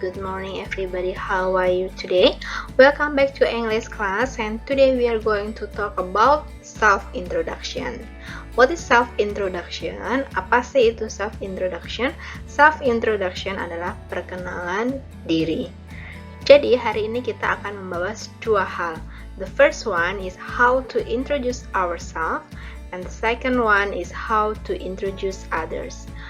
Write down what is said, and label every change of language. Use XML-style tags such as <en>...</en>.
<en>Good morning everybody. How are you today? Welcome back to English class, and today we are going to talk about self-introduction. What is self-introduction?</en> <id>Apa sih itu self-introduction? Self-introduction adalah perkenalan diri. Jadi hari ini kita akan membahas dua hal.</id> <en>The first one is how to introduce ourselves, and the second one is how to introduce others.</en>